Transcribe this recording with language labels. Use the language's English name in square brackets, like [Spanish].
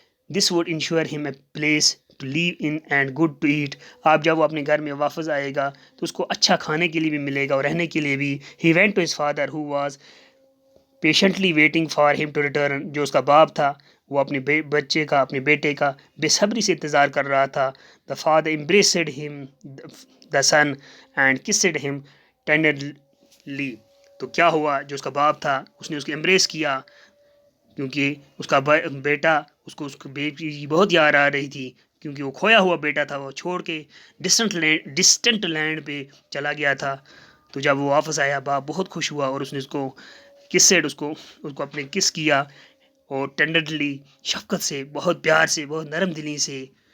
[English] This would ensure him a place to live in and good to eat. [Urdu] آپ جب وہ اپنے گھر میں واپس آئے گا تو اس کو اچھا کھانے کے لیے بھی ملے گا اور رہنے کے لیے بھی. [English] He went to his father who was patiently waiting for him to return. [Urdu] جو اس کا باپ تھا وہ اپنے بچے کا، اپنے بیٹے کا بے صبری سے انتظار کر رہا تھا. [English] The father embraced him, the son, and kissed him tenderly. [Urdu] تو کیا ہوا، جو اس کا باپ تھا اس نے اس کو امبریس کیا، کیونکہ اس کا بیٹا اس کو بیٹی کی بہت یاد آ رہی تھی، کیونکہ وہ کھویا ہوا بیٹا تھا، وہ چھوڑ کے ڈسٹنٹ لینڈ پہ چلا گیا تھا. تو جب وہ واپس آیا باپ بہت خوش ہوا اور اس نے اس کو کسڈ، اس کو اپنے کس کیا، اور ٹینڈرلی، شفقت سے، بہت پیار سے، بہت نرم دلی سے.